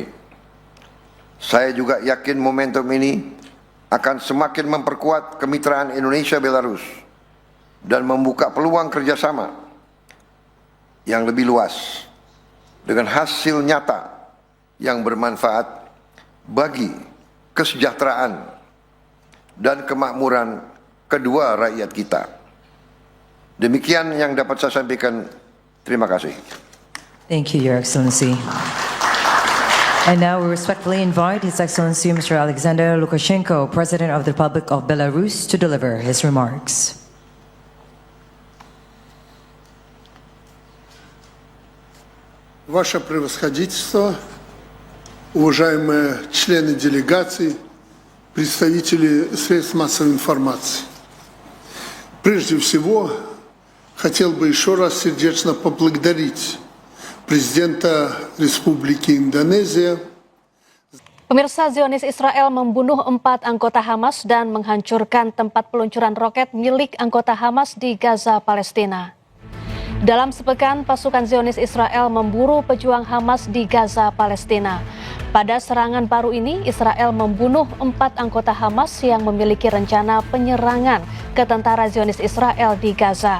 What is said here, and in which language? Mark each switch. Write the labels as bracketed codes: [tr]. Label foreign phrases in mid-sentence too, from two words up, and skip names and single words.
[id] Saya juga yakin momentum ini akan semakin memperkuat kemitraan Indonesia-Belarus dan membuka peluang kerjasama yang lebih luas dengan hasil nyata yang bermanfaat bagi kesejahteraan dan kemakmuran kedua rakyat kita. Demikian yang dapat saya sampaikan. Terima kasih. [en] Thank you, Your Excellency. And now we respectfully invite His Excellency Mr. Alexander Lukashenko, President of the Republic of Belarus, to deliver his remarks. [ru] Ваше превосходительство, уважаемые члены делегации, представители средств массовой информации. Прежде всего, хотел бы еще раз сердечно поблагодарить Президента Республики Индонезия. [id] Pemirsa, Zionis Israel membunuh 4 anggota Hamas dan menghancurkan tempat peluncuran roket milik anggota Hamas di Gaza, Palestina. Dalam sepekan, pasukan Zionis Israel memburu pejuang Hamas di Gaza, Palestina. Pada serangan baru ini, Israel membunuh 4 anggota Hamas yang memiliki rencana penyerangan ke tentara Zionis Israel di Gaza.